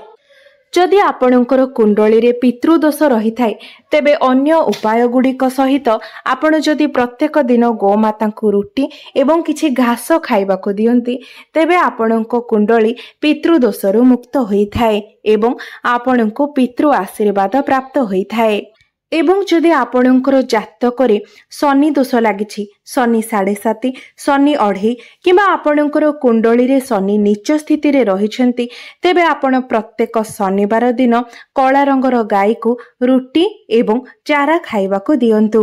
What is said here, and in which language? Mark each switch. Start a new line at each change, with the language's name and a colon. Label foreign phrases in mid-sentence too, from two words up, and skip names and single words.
Odia: ଯଦି ଆପଣଙ୍କର କୁଣ୍ଡଳୀ ରେ ପିତୃଦୋଷ ରହି ଥାଏ ତେବେ ଅନ୍ୟ ଉପାୟ ଗୁଡ଼ିକ ସହିତ ଆପଣ ଯଦି ପ୍ରତ୍ୟେକ ଦିନ ଗୋମାତା କୁ ରୁଟି ଏବଂ କିଛି ଘାସ ଖାଇବା କୁ ଦିଅନ୍ତି ତେବେ ଆପଣଙ୍କୁ କୁଣ୍ଡଳୀ ପିତୃଦୋଷରୁ ମୁକ୍ତ ହୋଇ ଥାଏ ଏବଂ ଆପଣଙ୍କୁ ପିତୃ ଆଶୀର୍ବାଦ ପ୍ରାପ୍ତ ହୋଇ ଥାଏ। ଏବଂ ଯଦି ଆପଣଙ୍କର ଜାତକରେ ଶନି ଦୋଷ ଲାଗିଛି, ଶନି 7.5, ଶନି 2.5 କିମ୍ବା ଆପଣଙ୍କର କୁଣ୍ଡଳୀରେ ଶନି ନୀଚ ସ୍ଥିତିରେ ରହିଛନ୍ତି, ତେବେ ଆପଣ ପ୍ରତ୍ୟେକ ଶନିବାର ଦିନ କଳା ରଙ୍ଗର ଗାଈକୁ ରୁଟି ଏବଂ ଚାରା ଖାଇବାକୁ ଦିଅନ୍ତୁ।